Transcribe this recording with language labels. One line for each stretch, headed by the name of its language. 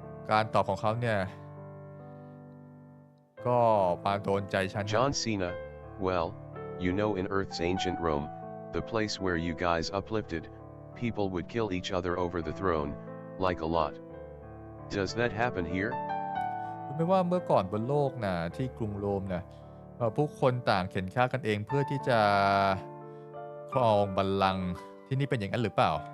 Thai: การตอบของเขาเนี่ยก็มาโดนใจฉัน
English: John Cena, well, you know in Earth's ancient Rome, the place where you guys uplifted, people would kill each other over the throne, like a lot. Does that happen here?
Thai: รู้ไหมว่าเมื่อก่อนบนโลกนะที่กรุงโรมนะผู้คนต่างเข็นฆ่ากันเองเพื่อที่จะครองบัลลังก์ที่นี่เป็นอย่างนั้นหรือเปล่า